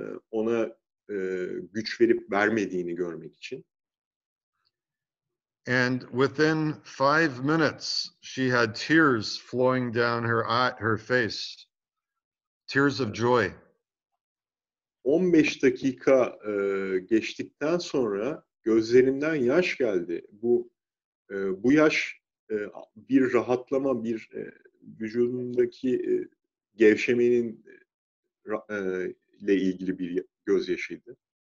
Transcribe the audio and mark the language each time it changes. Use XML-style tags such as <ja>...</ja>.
<tr>Ona güç verip vermediğini görmek için.</tr> <en>And within 5 minutes, she had tears flowing down her face, tears of joy.</en> <tr>15 dakika geçtikten sonra gözlerinden yaş geldi. Bu yaş bir rahatlama, bir vücudundaki gevşemenin ile ilgili bir gözyaşıydı.</tr>